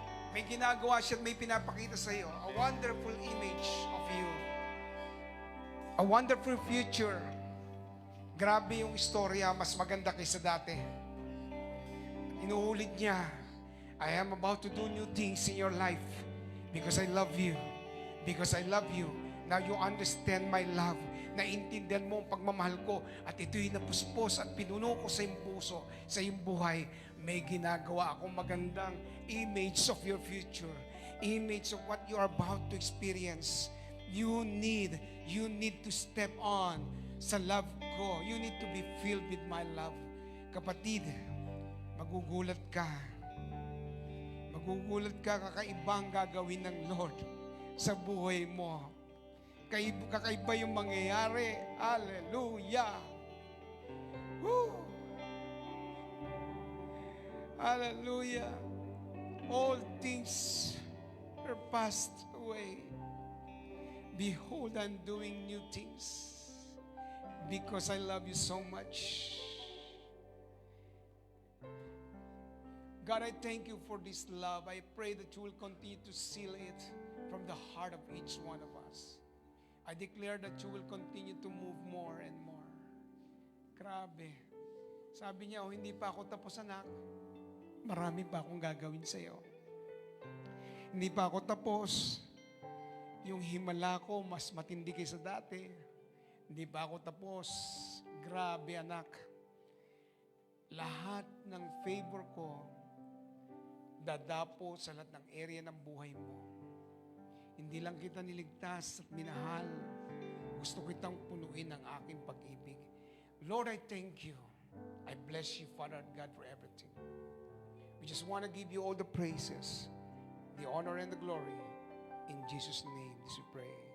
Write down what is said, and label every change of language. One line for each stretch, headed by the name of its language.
Filipino: May ginagawa siya at may pinapakita sa iyo.
English: A wonderful image of you. A wonderful future.
Filipino: Grabe yung istorya, mas maganda kaysa dati. Inuulit niya,
English: I am about to do new things in your life because I love you. Because I love you. Now you understand my love.
Filipino: Naintindihan mo ang pagmamahal ko at ito'y napuspos at pinuno ko sa iyong puso, sa iyong buhay. May ginagawa akong magandang
English: image of your future. Image of what you are about to experience. You need to step on sa love ko. You need to be filled with my love.
Filipino: Kapatid, magugulat ka. Magugulat ka, kakaibang gagawin ng Lord sa buhay mo. Kakaiba yung mangyayari. Hallelujah! Woo! Hallelujah!
English: All things are passed away. Behold, I'm doing new things because I love you so much. God, I thank you for this love. I pray that you will continue to seal it from the heart of each one of us. I declare that you will continue to move more and more.
Filipino: Grabe. Sabi niya, hindi pa ako tapos, anak. Marami pa akong gagawin sa iyo. Hindi pa ako tapos. Yung himala ko, mas matindi kaysa dati. Hindi pa ako tapos. Grabe, anak. Lahat ng favor ko, dadapo sa lahat ng area ng buhay mo. Hindi lang kita niligtas at minahal. Gusto kitang punuin ng aking pag-ibig.
English: Lord, I thank you. I bless you, Father God, for everything. We just want to give you all the praises, the honor and the glory. In Jesus' name, this we pray.